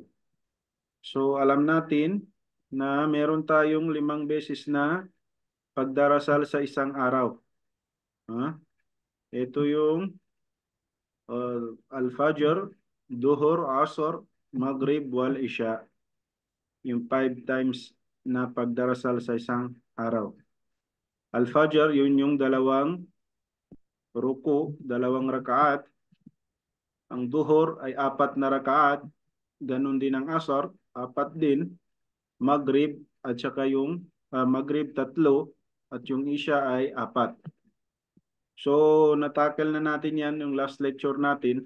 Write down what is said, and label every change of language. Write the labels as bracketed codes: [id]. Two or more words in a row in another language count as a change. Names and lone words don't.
[tl] So alam natin na meron tayong 5 beses na pagdarasal sa isang araw. Ito yung Al-Fajr, Duhur, Asr, Maghrib, wal Isha. Yung 5 times na pagdarasal sa isang araw. Al-Fajr, yun yung 2 ruku, 2 rakaat. Ang Duhur ay 4 na rakaat. Ganun din ang Asr, 4 din. Maghrib, at saka yung Maghrib 3 at yung Isha ay 4. So, natakal na natin yan yung [en] last lecture [tl] natin.